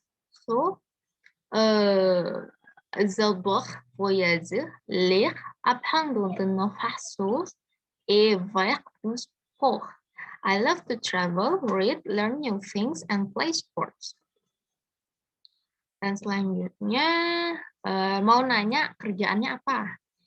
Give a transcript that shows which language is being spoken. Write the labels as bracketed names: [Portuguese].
[French] So j'adore voyager, lire, apprendre de nouvelles choses et faire du sport. [English] I love to travel, read, learn new things, and play sports. [Indonesian] Dan selanjutnya, mau nanya kerjaannya apa?